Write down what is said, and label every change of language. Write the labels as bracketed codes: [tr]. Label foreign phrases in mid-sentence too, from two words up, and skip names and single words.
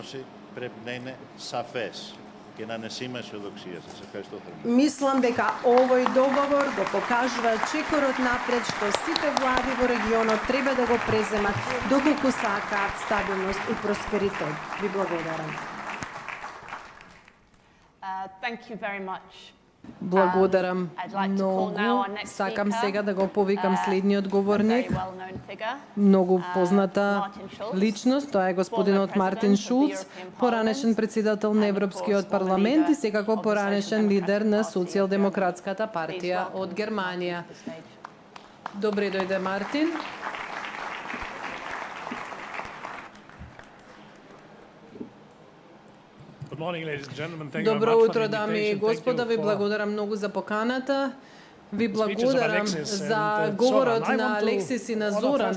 [mk] Мислам дека овој договор го покажува чекорот напред што сите влади во регионот треба да го преземат доколку сакаат стабилност и просперитет. Ви благодарам. [en] Thank you very much, [mk] Благодарам [en] I'd like to call now [mk] многу. [en] our next [mk] Сакам [en] speaker, [mk] сега да го повикам следниот [en] a very [mk] говорник. [en] well-known figure, [mk] Многу позната [en] Martin Schulz, [mk] личност, тоа е господинот [en] former [mk] Мартин [en] president of the [mk] Шулц, [en] European [mk] поранешен [en] Parliament, [mk] председател на [en] and of [mk] Европскиот [en] course, [mk] парламент и [en] former leader [mk] секако [en] of the [mk] поранешен [en] Social [mk] лидер на [en] Democratic Party of [mk] Социјалдемократската [en] Please [mk] партија [en] welcome [mk] од Германија. [en] Martin to the stage. [mk] Добре дојде, Мартин. Добро утро, дами и господа, ви благодарам многу за поканата. Ви благодарам за говорот на Алексис и на Зоран.